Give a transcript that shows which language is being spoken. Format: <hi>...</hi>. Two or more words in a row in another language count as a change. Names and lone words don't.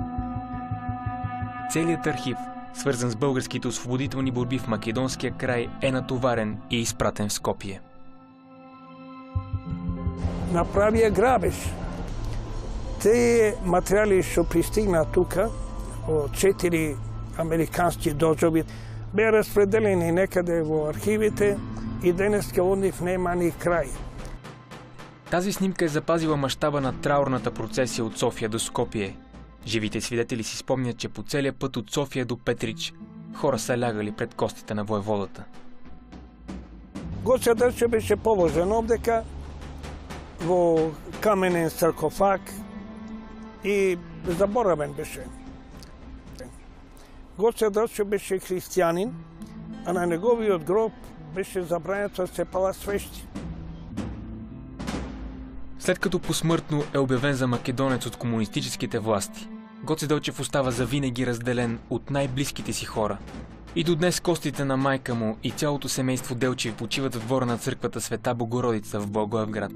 <bg>Целият архив, свързан с българските освободителни борби в Македонския край, е натоварен и изпратен в Скопие.</bg> <mk>Направија грабеж. Те материали што пристигна тука од 4 американски дожови беа распределени некаде во архивите и денеска од нив нема ни крај.</mk> <bg>Тази снимка е запазила мащаба на траурната процесия от София до Скопие. Живите свидетели си спомнят, че по целия път от София до Петрич хора са лягали пред костите на войводата.</bg> <mk>Гоце Делчев беше положен овдека во каменен саркофаг и заборавен беше. Гоце Делчев беше християнин, а на неговиот гроб беше забрането да се палат свещи.</mk> <bg>След като посмъртно е обявен за македонец от комунистическите власти, Гоце Делчев остава завинаги разделен от най-близките си хора. И до днес костите на майка му и цялото семейство Делчев почиват в двора на църквата Света Богородица в Благоевград.</bg>